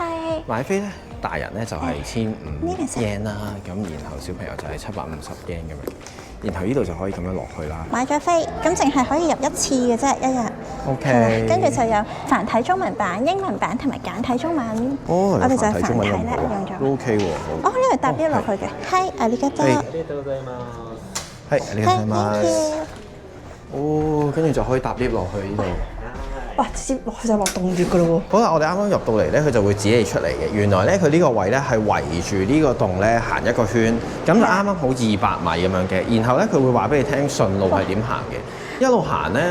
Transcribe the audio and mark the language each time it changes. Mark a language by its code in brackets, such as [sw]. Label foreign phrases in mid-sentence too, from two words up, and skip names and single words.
[yue] 買飛咧，大人咧就係1500 yen 啦，咁然後小朋友就係750 yen 咁樣。然後呢度就可以咁樣落去啦。買咗飛，咁淨係可以入一次嘅啫，一日。 OK。跟住就有繁體中文版、英文版同埋簡體中文。哦，我哋就係繁體中文咧用咗。都 OK 喎，好。哦，呢度搭 lift 落去嘅。係， [ja] ありがとう。係，ありがとうございます。 [yue] 哦，跟住就可以搭 lift 落去呢度。哇！直接落去就落洞穴㗎咯喎。好啦，我哋啱啱入到嚟咧，佢就會指你出嚟嘅。原來咧，佢呢個位咧係圍住呢個洞咧行一個圈，咁就啱啱好200米咁樣嘅。然後咧，佢會話俾你聽順路係點行嘅。一路行咧，